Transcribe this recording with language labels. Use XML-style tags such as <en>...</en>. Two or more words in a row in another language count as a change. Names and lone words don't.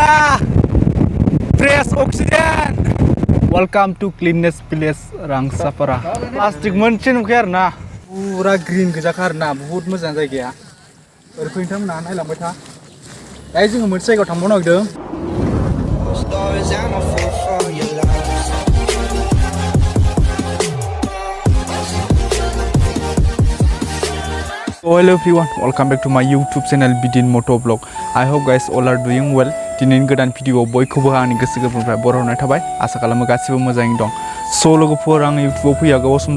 <en>fresh oxygen welcome to cleanest village</en> <brx>रांसापारा प्लास्टिक मोनसे नुखाया आरोना पुरा ग्रीन गोजाखा आरोना बहुत मोजां जायगाया ओरै फैनोथांमोना नायलांबाय था दायो जोङो मोनसे जायगायाव थांबावनो नागिरदों</brx> <en>Hello everyone, welcome back to my YouTube channel Bidin Moto vlog. I hope guys all are doing well.</en> <brx>दिनैनि गोदान भिडिअ बयखौबो आंनि गोसो गोरबोनिफ्राय बरायहरनाय थाबाय आसा खालामो गासिबो मोजाङै दं स' लोगोफोर आं इउटुबाव फैया गोबाव सम</brx>